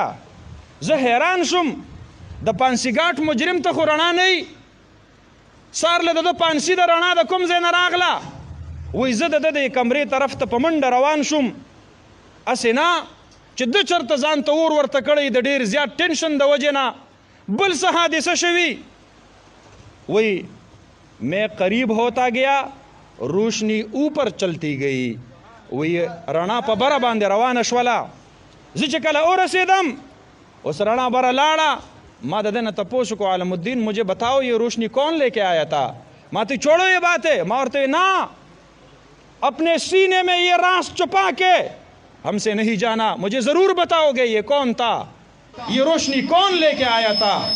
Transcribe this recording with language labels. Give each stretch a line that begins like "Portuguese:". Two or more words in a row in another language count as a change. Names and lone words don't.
Pashto: زه حیران شوم، د پانسي ګاټ مجرم ته خو رڼا نه وي، سار له د پانسي د رڼا د کوم ځای نه راغله؟ وایي زه د دې کمرې طرف ته په منډه روان شوم، هسې نه چې ده چېرته ځان ته اور ورته کړی د ډېر زیات ټینشن د وجې نه بل څه حادثه شوي.
Urdu: وایي میں قریب ہوتا گیا روشنی اوپر چلتی گئی.
Pashto: وایي رڼا په بره باندې روانه شوله. زه چې کله ورسېدم اوس رڼا بره لاړه. ما د دنه تپوس کو
Urdu: عالم الدین مجھے بتاؤ یہ روشنی کون لے کے آیا تھا؟ ما تو چھوڑو یہ بات ہے.
Pashto: ما ورته نا
Urdu: اپنے سینے میں یہ راز چھپا کے ہم سے نہیں جانا، مجھے ضرور بتاؤ گے یہ کون تھا، یہ روشنی کون لے کے آیا تھا.